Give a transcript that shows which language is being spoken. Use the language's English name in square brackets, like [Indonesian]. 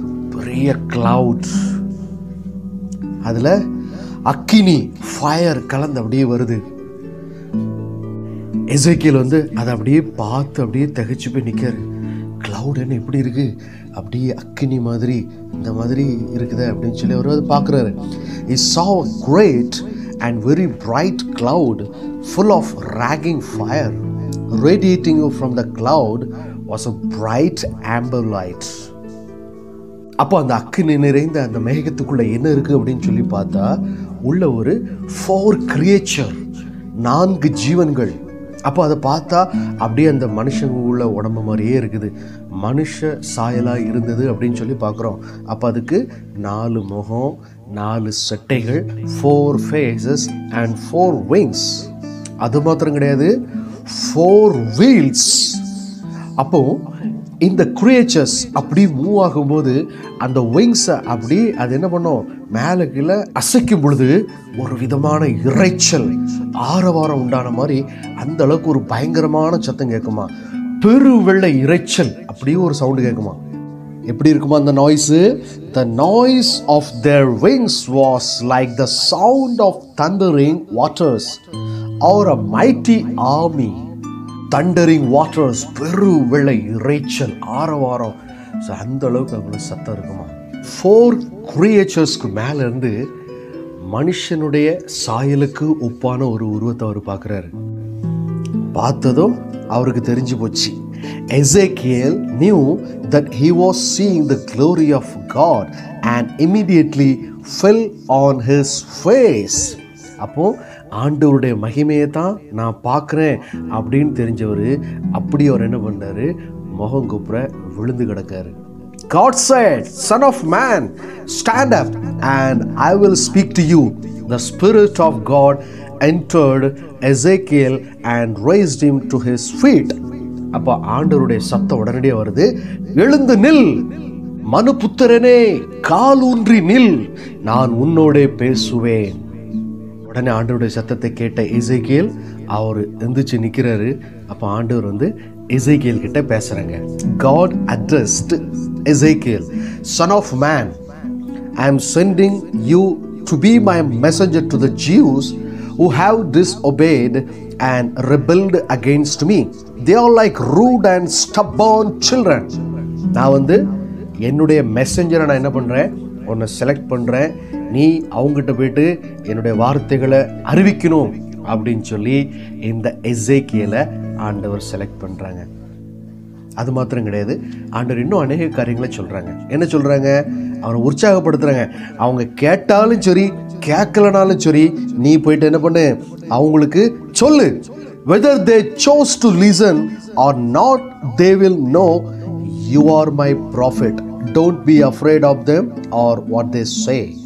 [Tamil] பெரிய கிளவுட், அதுல அக்கினி, ஃபயர் கலந்து அப்படியே வருது. எசேக்கியேல் அதை அப்படியே பார்த்து அப்படியே திகைச்சு போய் நிற்காரு. கிளவுட் என்ன இப்படி இருக்கு? அப்படியே அக்கினி மாதிரி இந்த மாதிரி இருக்குது அப்படின்னு சொல்லி அவர் பார்க்குறாரு. [English] He saw a great and very bright cloud full of raging fire. Radiating from the cloud was a bright amber light. [Tamil] அப்போ அந்த அக்கினி நிறைந்த அந்த மேகத்துக்குள்ள என்ன இருக்கு அப்படின்னு சொல்லி பார்த்தா, உள்ள ஒரு 4 கிரியேச்சர், 4 ஜீவன்கள். அப்போ அதை பார்த்தா அப்படியே அந்த மனுஷங்க உள்ள உடம்பு மாதிரியே இருக்குது. மனுஷ சாயலாக இருந்தது அப்படின்னு சொல்லி பார்க்குறோம். அப்போ அதுக்கு 4 முகம், 4 செட்டைகள், [English] 4 faces and 4 wings. [Tamil] அது மாத்திரம் கிடையாது, 4 வீல்ஸ். அப்போ இந்த கிரியேச்சர்ஸ் அப்படி மூவ் ஆகும்போது அந்த விங்ஸை அப்படி அது என்ன பண்ணும்? மேலே கீழே அசைக்கும் பொழுது ஒரு விதமான இரைச்சல், ஆரவாரம் உண்டான மாதிரி அந்த அளவுக்கு ஒரு பயங்கரமான சத்தம் கேட்குமா? பெரு வெள்ளை இரைச்சல், அப்படியே ஒரு சவுண்டு கேட்குமா? எப்படி இருக்குமா அந்த noise? [English] The noise of their wings was like the sound of thundering waters or a mighty army. Thundering waters, [Tamil] பெரு வெள்ளை இரைச்சல், ஆரவாரம். ஸோ அந்த அளவுக்கு அவ்வளோ சத்தம் இருக்குமா? 4 கிரியேச்சர்ஸ்க்கு மேலே இருந்து மனுஷனுடைய சாயலுக்கு ஒப்பான ஒரு உருவத்தை அவர் பார்க்குறாரு. பார்த்ததும் அவருக்கு தெரிஞ்சு போச்சு. [English] Ezekiel knew that he was seeing the glory of God and immediately fell on his face. [Tamil] அப்போ ஆண்டவருடைய மகிமையை தான் நான் பார்க்குறேன் அப்படின்னு தெரிஞ்சவர் அப்படி அவர் என்ன பண்ணாரு? முகம் குப்புற விழுந்து கிடக்காரு. [English] God said, Son of man, stand up and I will speak to you. The Spirit of God entered Ezekiel and raised him to his feet. [Tamil] அப்போ ஆண்டவருடைய சத்தம் உடனடியாக வருது. எழுந்து நில், மனுபுத்திரனே, காலூன்றி நில், நான் உன்னோடே பேசுவேன். உடனே ஆண்டவருடைய சத்தத்தை கேட்ட எசேக்கியேல் அவர் எந்திரிச்சு நிற்கிறாரு. அப்போ ஆண்டவர் எசேக்கியேல் கிட்ட பேசுறாங்க. [English] God addressed Ezekiel, Son of man, I am sending you to be my messenger to the Jews who have disobeyed and rebelled against me. They are like rude and stubborn children. [Tamil] நான் என்னுடைய மெசஞ்சரை நான் என்ன பண்றேன்? உன்னை select பண்றேன். நீ அவங்ககிட்ட போயிட்டு என்னுடைய வார்த்தைகளை அறிவிக்கணும் அப்படின்னு சொல்லி இந்த எசேக்கியேலை ஆண்டவர் செலக்ட் பண்ணுறாங்க. அது மாத்திரம் கிடையாது, ஆண்டவர் இன்னும் அநேக காரியங்களை சொல்கிறாங்க. என்ன சொல்கிறாங்க? அவரை உற்சாகப்படுத்துகிறாங்க. அவங்க கேட்டாலும் சரி, கேட்கலனாலும் சரி, நீ போயிட்டு என்ன பண்ணு? அவங்களுக்கு சொல்லு. [English] Whether they chose to listen or not, they will know you are my prophet. Don't be afraid of them or what they say.